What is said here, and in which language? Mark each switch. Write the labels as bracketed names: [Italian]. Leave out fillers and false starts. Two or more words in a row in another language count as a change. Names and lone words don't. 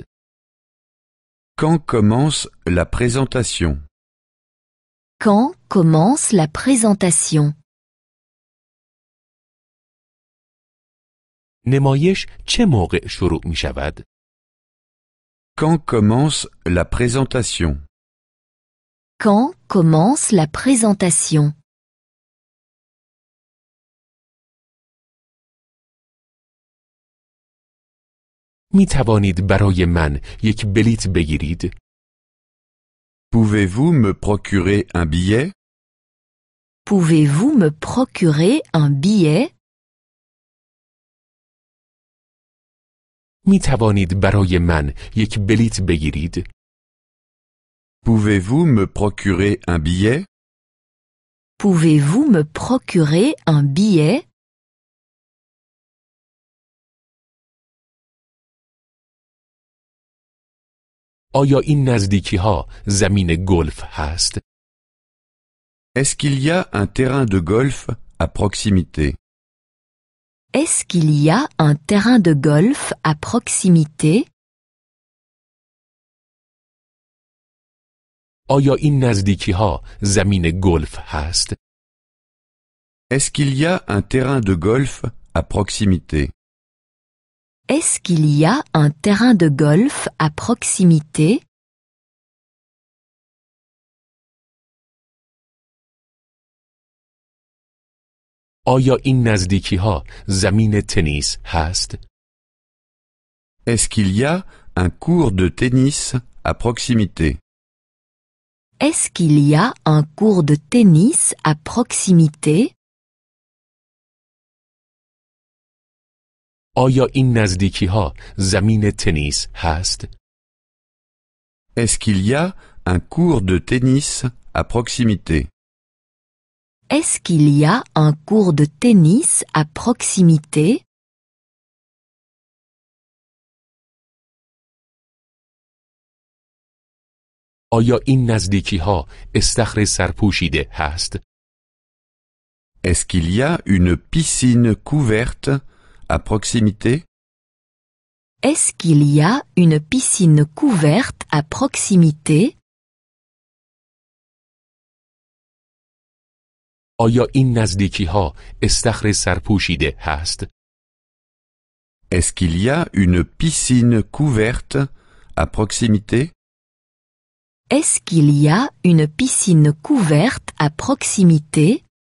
[French] Quand commence la présentation? Quand commence la présentation? [Persian] نمایش چه موقع شروع می شود؟ [French] Quand commence la présentation? Quand commence la présentation? [Persian] می توانید برای من یک بلیت بگیرید؟ [French] Pouvez-vous me procurer un billet? Pouvez-vous me procurer un billet? [Persian] می توانید برای من یک بلیت بگیرید؟ [French] Pouvez-vous me procurer un billet? Pouvez-vous me procurer un billet? [Persian] آیا این نزدیکی ها زمین گلف هست؟ [French] Est-ce qu'il y a un terrain de golf à proximité? Est-ce qu'il y a un terrain de golf à proximité? [Persian] آیا این نزدیکی ها زمین گلف هست؟ [French] Est-ce qu'il y a un terrain de golf à proximité? Est-ce qu'il y a un terrain de golf à proximité? [Persian] آیا این نزدیکی ها زمین تنیس هست؟ [French] Est-ce qu'il y a un cours de tennis à proximité? Est-ce qu'il y a un cours de tennis à proximité? [Persian] آیا این نزدیکی ها زمین تنیس هست؟ [French] Est-ce qu'il y a un cours de tennis à proximité? Est-ce qu'il y a un cours de tennis à proximité? [Persian] آیا این نزدیکی ها استخر سرپوشیده هست؟ [French] Est-ce qu'il y a une piscine couverte à proximité? Est-ce qu'il y a une piscine couverte à proximité? [Persian] آیا این نزدیکی ها استخر سرپوشیده هست؟ [French] Est-ce qu'il y a une piscine couverte à proximité? Est-ce qu'il y a une piscine couverte à proximité?